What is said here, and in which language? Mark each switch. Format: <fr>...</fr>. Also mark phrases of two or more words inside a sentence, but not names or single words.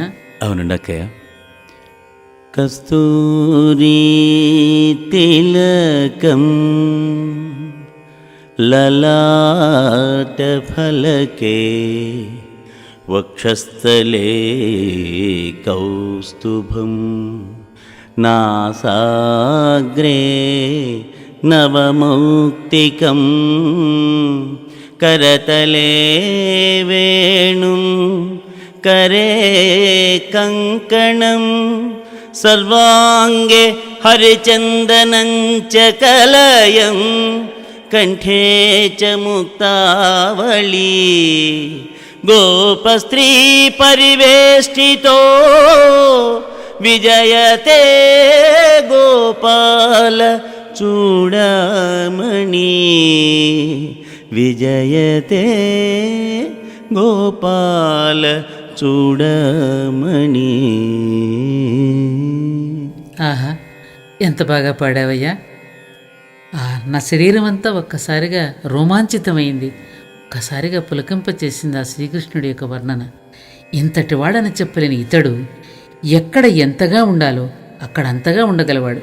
<te>అవునండి అక్కయ్య.</te> <sa>కస్తూరి తిలకం లలాట ఫలకే వక్షస్థలే కౌస్తుభం నాసాగ్రే నవమౌక్తికం కరతలే వేణుం करे कंकणं सर्वांगे हरिचंदनं च कलयं कंठे च मुक्तावली गोपस्त्री परिवेष्टितो विजयते गोपाल चूडामणि विजयते गोपाल చూడమణి.</sa> <te>ఆహా, ఎంత బాగా పాడావయ్యా. నా శరీరం అంతా ఒక్కసారిగా రోమాంచితమైంది, ఒక్కసారిగా పులకింపచేసింది ఆ శ్రీకృష్ణుడి యొక్క వర్ణన. ఇంతటి వాడని చెప్పలేని ఇతడు ఎక్కడ ఎంతగా ఉండాలో అక్కడ అంతగా ఉండగలవాడు.</te>